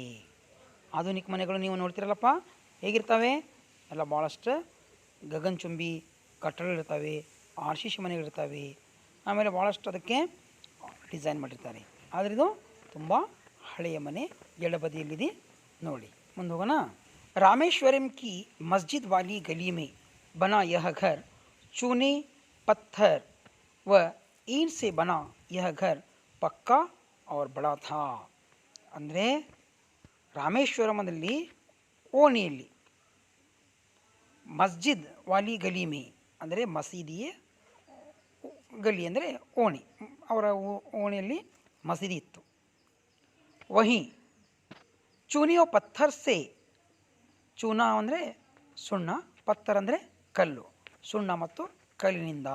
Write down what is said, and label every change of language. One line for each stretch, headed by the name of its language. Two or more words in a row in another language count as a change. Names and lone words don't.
Kannada: ಆಧುನಿಕ ಮನೆಗಳು ನೀವು ನೋಡ್ತಿರಲ್ಲಪ್ಪ ಹೇಗಿರ್ತವೆ, ಎಲ್ಲ ಭಾಳಷ್ಟು ಗಗನಚುಂಬಿ ಕಟ್ಟಡಗಳಿರ್ತವೆ, ಆರ್ ಸಿ ಸಿ ಮನೆಗಳಿರ್ತವೆ, ಆಮೇಲೆ ಭಾಳಷ್ಟು ಅದಕ್ಕೆ ಡಿಸೈನ್ ಮಾಡಿರ್ತಾರೆ. ಆದರೆ ಇದು ತುಂಬ ಹಳೆಯ ಮನೆ. ಎಡಬದಿಯಲ್ಲಿದೆ ನೋಡಿ. ಮುಂದೆ ಹೋಗೋಣ.
Hindi: रामेश्वरम की मस्जिद वाली गली में बना यह घर चूने पत्थर व ईंट से बना यह घर पक्का और बड़ा था.
Kannada: ಅಂದರೆ ರಾಮೇಶ್ವರಮದಲ್ಲಿ ಓಣಿಯಲ್ಲಿ
Hindi: मस्जिद वाली गली में
Kannada: ಅಂದರೆ ಮಸೀದಿಯ ಗಲಿ ಅಂದರೆ ಓಣಿ, ಅವರ ಓಣಿಯಲ್ಲಿ ಮಸೀದಿ ಇತ್ತು.
Hindi: वही चूनियों पत्थर से,
Kannada: ಚೂನಾ ಅಂದರೆ ಸುಣ್ಣ, ಪತ್ತರ್ ಅಂದರೆ ಕಲ್ಲು, ಸುಣ್ಣ ಮತ್ತು ಕಲ್ಲಿನಿಂದ.